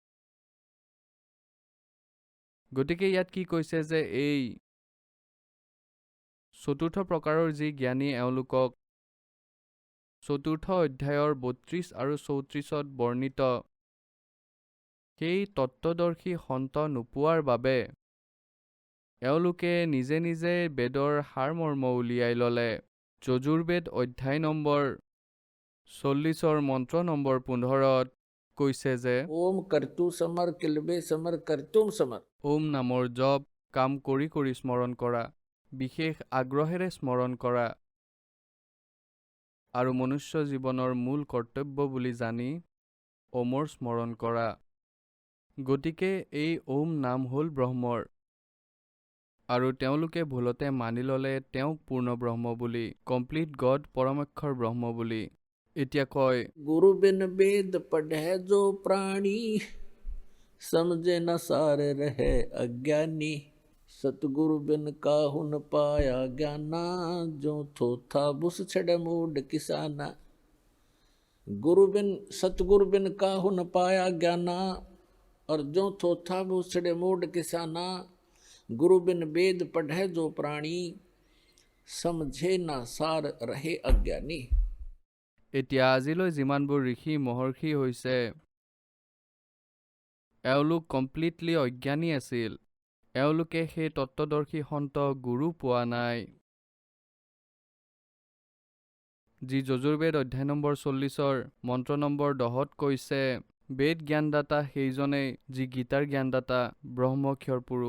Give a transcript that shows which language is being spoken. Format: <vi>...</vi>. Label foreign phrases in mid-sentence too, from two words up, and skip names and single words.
<as>গতিকে ইয়াত কি কৈছে যে এই চতুৰ্থ প্ৰকাৰৰ যি জ্ঞানী, এওঁলোকক 4ৰ্থ অধ্যায়ৰ 32 আৰু 34ত বৰ্ণিত সেই তত্ত্বদৰ্শী সন্ত নোপোৱাৰ বাবে এওঁলোকে নিজে নিজে বেদৰ সাৰমৰ্ম উলিয়াই ল'লে। যজুৰ্বেদ অধ্যায় নম্বৰ 40ৰ মন্ত্ৰ নম্বৰ 15ত কৈছে যে</as> <sa>ओम कर्तु समर किलबे समर कर्तुम समर।</sa> <as>ওম নামৰ জপ কাম কৰি কৰি স্মৰণ কৰা, বিশেষ আগ্ৰহেৰে স্মৰণ কৰা, আৰু মনুষ্য জীৱনৰ মূল কৰ্তব্য বুলি জানি ওমৰ স্মৰণ কৰা। গতিকে এই ওম নাম হ'ল ব্ৰহ্মৰ, আৰু তেওঁলোকে ভুলতে মানি ল'লে তেওঁক পূৰ্ণ ব্ৰহ্ম বুলি,</as> <en>complete God,</en> <as>পৰমাক্ষৰ ব্ৰহ্ম বুলি। এতিয়া কয়,</as> <hi>गुरु बिन वेद पढ़े जो प्राणी, समझे न सार रहे अज्ञानी। सतगुरु बिन काहु न पाया ज्ञाना, जो थोथा बुस छड़ मूड किसाना। गुरु बिन सतगुरु बिन काहु न पाया ज्ञाना, और जो थोथा बुस छड़ मूड किसाना। गुरु बिन वेद पढ़े जो प्राणी, समझे न सार रहे अज्ञानी।</hi> <as>এতিয়া আজিলৈ যিমানবোৰ ঋষি মহৰ্ষি হৈছে, এওঁলোক কমপ্লিটলি অজ্ঞানী আছিল। এওঁলোকে সেই তত্ত্বদৰ্শী সন্ত গুৰু পোৱা নাই, যি যজুৰ্বেদ অধ্যায় নম্বৰ 40 মন্ত্ৰ নম্বৰ 10 কৈছে, বেদ জ্ঞানদাতা সেইজনেই যি গীতাৰ জ্ঞানদাতা ব্ৰহ্মক্ষৰ পুৰুষ।</as>